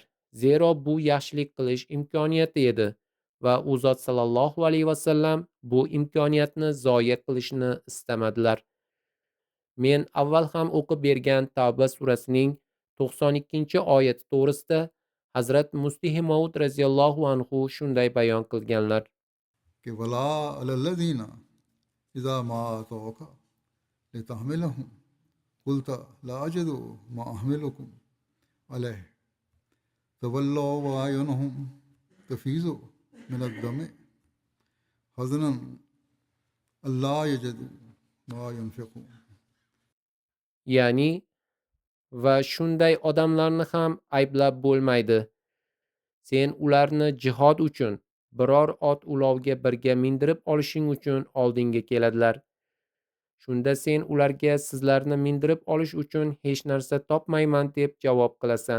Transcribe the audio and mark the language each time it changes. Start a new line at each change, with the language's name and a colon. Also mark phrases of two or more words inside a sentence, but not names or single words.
Uzbek: Zero bu yaxshilik qilish imkoniyati edi va u zot
Arabic: صلى الله عليه وسلم
Uzbek: bu imkoniyatni zoya qilishni istamadilar. Men avval ham o'qib bergan Tavba surasining 92-oyati to'g'risida Hazrat Muslih Maud
Arabic: رضي الله عنه
Uzbek: shunday bayon qilganlar.
Arabic: कि ولا على الذين إذا ما أتوك لتحملهم قلت لا أجد ما أحملكم عليه تولوا وأعينهم تفيض من الدمع حزنا ألا يجدوا ما ينفقون.
Uzbek: Ya'ni va shunday odamlarni ham ayblab bo'lmaydi. Sen ularni jihod uchun biror ot ulovga birga mindirib olishing uchun oldinga keladilar. Shunda sen ularga sizlarni mindirib olish uchun hech narsa topmayman deb javob qilasan.